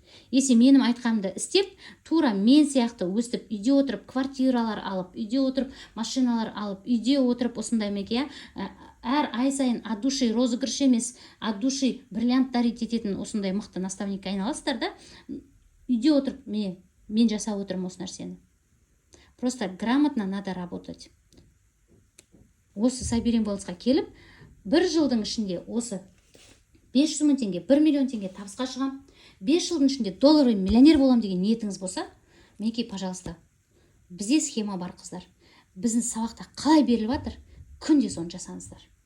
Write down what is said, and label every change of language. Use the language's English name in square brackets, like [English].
[Kazakh] Если менің айтқанымды істеп, тура мен сияқты өстіп, үйде отырып квартиралар алып, үйде отырып машиналар алып, үйде отырып осындай меке, әр ай сайын [Russian] от души [Kazakh] розыгрыш емес, от души бриллиант дарить ететін осындай мықты наставник айналасыздар да, үйде отырып мен жасап отырмын осы нәрсені. [Russian] Просто грамотно надо работать. [Kazakh] Осы Сайберен болысқа келіп, 1 жылдың ішінде осы 500 мың теңге, 1 миллион теңге табысқа шығам, 5 жылдың ішінде долларовый миллионер болам деген ниетіңіз болса, мінекей, пожалуйста, бізде схема бар қыздар. Біздің сабақта қалай беріліп жатыр, күнде соны жасаңыздар.